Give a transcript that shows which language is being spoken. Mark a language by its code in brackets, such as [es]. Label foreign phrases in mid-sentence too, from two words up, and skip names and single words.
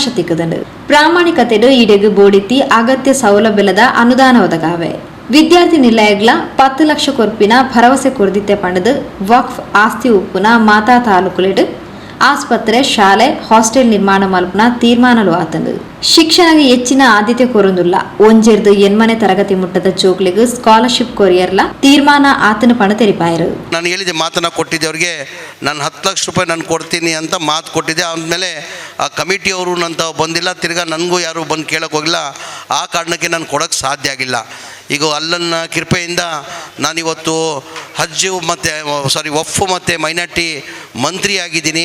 [tcy] ತಿಕ್ಕದಂಡು ಪ್ರಾಮಾಣಿಕತೆಡು ಇಡೆಗ್ ಬೋಡಿತಿ ಅಗತ್ಯ ಸೌಲಭ್ಯದ ಅನುದಾನ ಒದಗಾವೆ ವಿದ್ಯಾರ್ಥಿ ನಿಲಯಗ್ಲ 10 ಲಕ್ಷ ಕೊರ್ಪಿನ ಭರವಸೆ ಕೊರ್ದಿತ್ತೆ ಪಂಡದು ವಕ್ಫ್ ಆಸ್ತಿ ಉಪ್ಪುನ ಮಾತಾ ತಾಲೂಕುಲೆಡ್ ಆಸ್ಪತ್ರೆ ಶಾಲೆ ಹಾಸ್ಟೆಲ್ ನಿರ್ಮಾಣ ಮಲ್ಪುನ ತೀರ್ಮಾನಲು ಆತಂದು ಶಿಕ್ಷಣಗೆ ಹೆಚ್ಚಿನ ಆದ್ಯತೆ ಕೊರೊಂದುಲ್ಲ ಒಂಜೆರ್ದು ಎನ್ಮನೆ ತರಗತಿ ಮುಟ್ಟದ ಚೋಕ್ಲಿಗ್ ಸ್ಕಾಲರ್ಶಿಪ್ ಕೊರಿಯರ್ಲ ತೀರ್ಮಾನ ಆತನ ಪಣ ತೆರಿಪಾಯರು. [kn] ನಾನು ಹೇಳಿದೆ ಮಾತನ್ನ ಕೊಟ್ಟಿದ್ದೆ ಅವ್ರಿಗೆ, ನಾನು 10 ಲಕ್ಷ ರೂಪಾಯಿ ನಾನು ಕೊಡ್ತೀನಿ ಅಂತ ಮಾತು ಕೊಟ್ಟಿದ್ದೆ. ಆದಮೇಲೆ ಆ ಕಮಿಟಿಯವರು ನಂತ ಬಂದಿಲ್ಲ, ತಿರ್ಗಾ ನನಗೂ ಯಾರು ಬಂದು ಕೇಳಕ್ಕೆ ಹೋಗಿಲ್ಲ. ಆ ಕಾರಣಕ್ಕೆ ನಾನು ಕೊಡೋಕ್ಕೆ ಸಾಧ್ಯ ಆಗಿಲ್ಲ. ಈಗ ಅಲ್ಲನ್ನ ಕೃಪೆಯಿಂದ ನಾನಿವತ್ತು ಹಜ್ಜು ಮತ್ತು ವಫ್ ಮತ್ತು ಮೈನಾರಿಟಿ ಮಂತ್ರಿ ಆಗಿದ್ದೀನಿ.